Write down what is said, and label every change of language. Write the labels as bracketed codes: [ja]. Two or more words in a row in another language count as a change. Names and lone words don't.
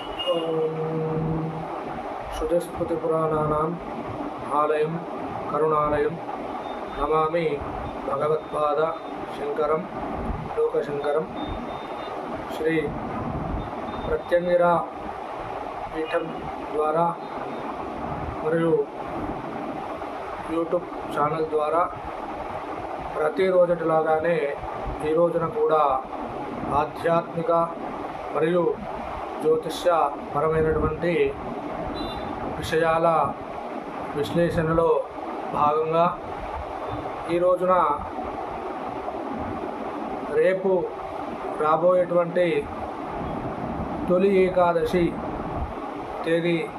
[sa] श्रुतिस्मृतिपुराणानाम् आलयं करुणालयं नमामि भगवत्पाद शंकरं लोकशंकरं। [te] श्री प्रत्यंगिरा पीठం ద్వారా మరియు యూట్యూబ్ ఛానల్ ద్వారా ప్రతిరోజులాగానే ఈ రోజున కూడా ఆధ్యాత్మిక మరియు జ్యోతిష్య పరమైనటువంటి విషయాల విశ్లేషణలో భాగంగా ఈ రోజున రేపు రాబోయేటువంటి తొలి ఏకాదశి తేదీ